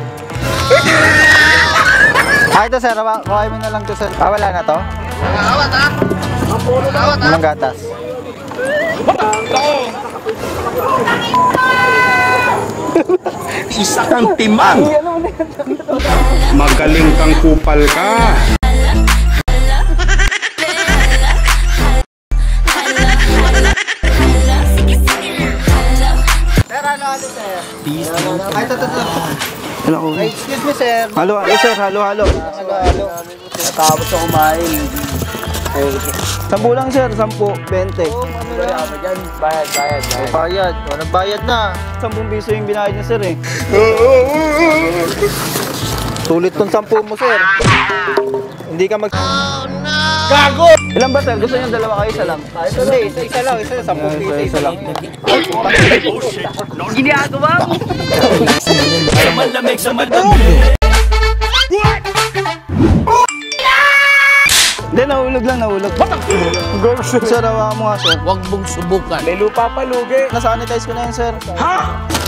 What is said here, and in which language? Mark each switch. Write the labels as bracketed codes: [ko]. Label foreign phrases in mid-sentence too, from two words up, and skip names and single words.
[tl] Ito sir, kuhain mo na lang to sir. Wala na to? Awat ha? Walang gatas. Isa kang timang. Magaling kang kupal ka. Sir, halo-halo sir. Ay, ito. Ay, [en] excuse me [tl] sir. Halo-halo sir, halo-halo. Halo-halo. Natapos ako kumain. Sampu lang sir, 10, 20. Bayad. Bayad. O, nagbayad na. 10 piso yung binayad niya sir eh. Sulit tong 10 mo sir. Hindi ka mag... [en] Oh no! [tl] Gago! Ilan ba sir? Gusto niyo dalawa kayo? Isa lang? Hindi, isa lang. 10 piso. Isa lang. [en] Oh shit, not good. [tl] Ginagawa mo! Sa malamig. Hindi, nahulog lang. Sir, hawakan mo nga sir. Huwag mong subukan. May lupa pa, lugi. Nasanitize ko na yun sir. Ha?